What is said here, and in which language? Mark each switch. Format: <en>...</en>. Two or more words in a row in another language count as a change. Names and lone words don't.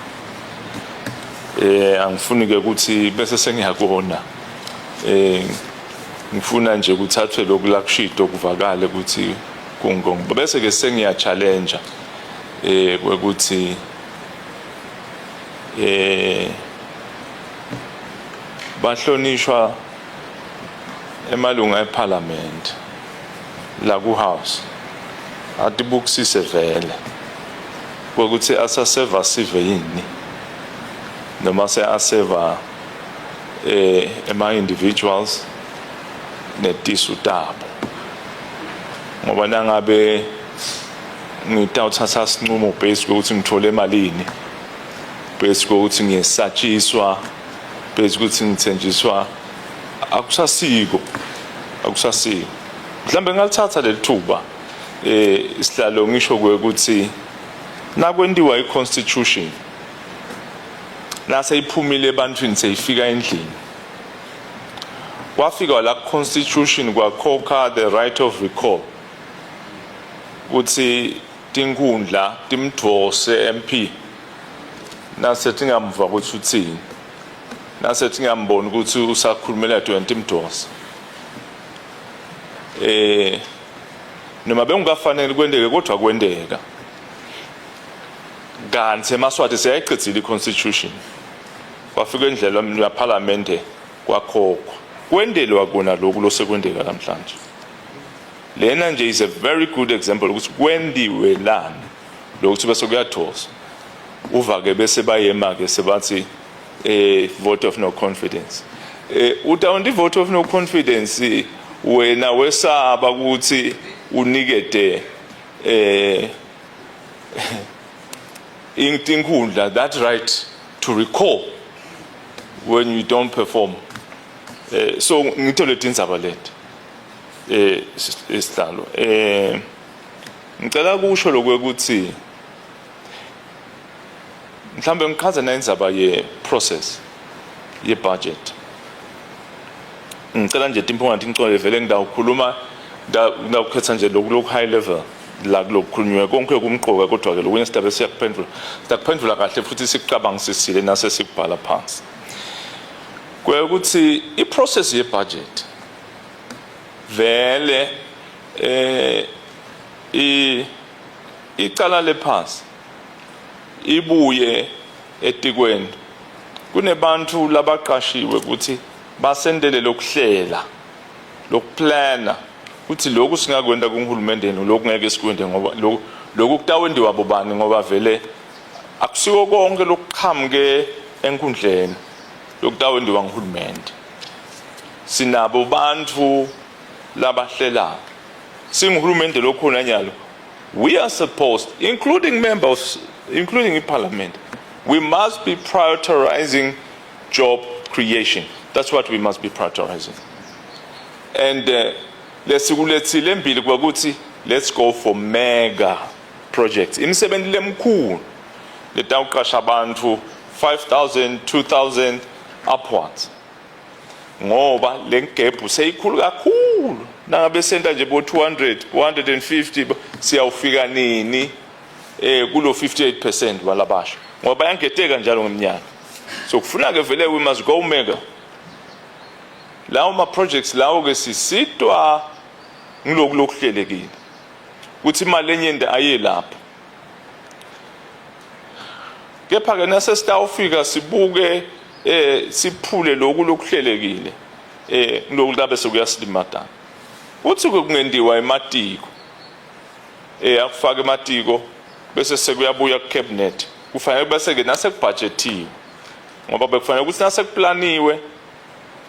<ss>Angifuni ke ukuthi bese sengiyakona ngifuna nje ukuthathwe lokhu la kushito kuvakale ukuthi kungongo bese ke sengiya challenge ukuthi bahlonishwa emalunga eParliament la ku house atibukisise vele ukuthi asaseva sive yini noma se aseva ema individuals netisu tabo ngoba nangabe ngitawuthatha sinqumo based ukuthi ngithole emalini based ukuthi ngiyesatshiswa based ukuthi ngithenjiswa akusasiko mhlambe ngalithatha lelithuba isihlalo ngisho ukuthi nakwendiwa iconstitution nase iphumile ebantwini seyifika endlini kwafika la constitution kwakhokha</ss> <en>the right of recall</en> <ss>ukuthi tinkundla timdvose MP nase tingamva ukuthi uthini nase tingamboni ukuthi usakhulumela 20 imdvose noma bengafanele kwendeke kodwa kwendeka kanti emaswati seyayichithile iconstitution kwafika indlela ya parliament kwakhokhwa kwendelwa kona lokhu losekwendeka namhlanje lena nje</ss> <en>is a very good example</en> <ss>ukuthi kwendiwe lana lokuthi bese kuyathosa uvake bese bayema ke sebathi</ss> <en>vote of no confidence</en> <ss>utawundi</ss> <en>vote of no confidence</en> <ss>wena wesaba ukuthi unikete inkundla</ss> <en>that right to recall when you don't perform</en> <ss>so ngithole tindzaba leti isihlalo ngicela kusho lokuthi mhlambe ngichaza nendzaba ye process ye budget ngicela nje Timphunga Tingcole vele ngidawukhuluma ngidawukhetha nje lokhu</ss> <en>high level</en> <ss>la lokukhulunywa konke kumqoka kodwa ke lokunye sidabe siyakuphendula kahle futhi sikucabangisisile nase sikubhala phansi ukuthi I process ye budget vele icala lephasi ibuye etikweni kunebantu labaqashiwe ukuthi basendele lokuhlela lokuplana ukuthi lokhu singakwenda kuhulumendeni lokhu ngeke sikwende ngoba lokhu kutawendiwa bobani ngoba vele akusiko konke lokuqhamuke enkundleni lokutawendiwa nguhulumende sinabo bantu labahlela singuhulumende lokhona nyalo</ss> <en>we are supposed including parliament we must be prioritizing job creation that's what we must be prioritizing and</en> <ss>lesiguletsile embili kwakuthi</ss> <en>let's go for mega projects</en> <ss>imisebenzi lemkhulu letawuqasha abantu 5,000 2,000 upwards ngoba lengebhu seyikhulu kakhulu nangabe senta nje bo 200 150 siyawufika nini kulo 58% walabasha ngoba yangeteka njalo ngeminyaka so kufuna ke vele</ss> <en>we must go mega</en> <ss>lawo ma projects lawo ke sisitwa ngilokhu lokuhlelekile ukuthi imali enyende aye lapha kepha ke nase sitawufika sibuke siphule lokhu lokuhlelekile ngilokhu labe sokuyasilimadana uthi kungendiwa ematiko akufaka ematiko bese sekuyabuya ku cabinet kufanele bese ke nase kubudgetiwe ngoba bekufanele ukuthi nase kuplaniwe</ss>